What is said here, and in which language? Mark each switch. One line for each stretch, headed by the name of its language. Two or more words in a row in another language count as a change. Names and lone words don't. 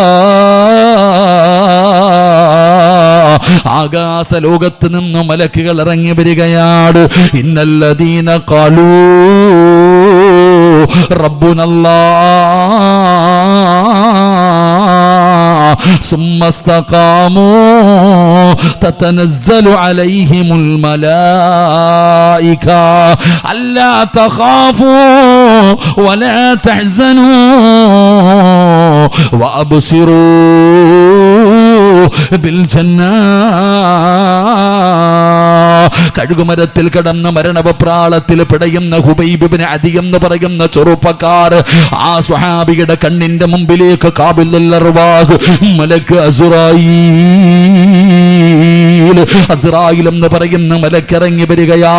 Malayalam: ആകാശ ലോകത്ത് നിന്ന് മലക്കുകൾ ഇറങ്ങി വരികയാണ്.
Arabic: إن الذين قالوا ربنا الله ثم استقاموا تتنزل عليهم الملائكة ألا تخافوا ولا تحزنوا وأبصروا بالجنة.
Malayalam: കഴുകുമരത്തിൽ കിടന്ന മരണവപ്രാളത്തിൽ പിടയുന്ന ഹുബൈബ് ഇബ്നു അദി എന്ന് പറയുന്ന ചെറുപ്പക്കാർ, ആ സ്വഹാബിയുടെ കണ്ണിന്റെ മുമ്പിലേക്ക്
Arabic: قابل الأرواح
Malayalam: മലക്ക് അസ്റായീൽ എന്ന് പറയുന്ന മലക്ക് ഇറങ്ങി വരികയാ.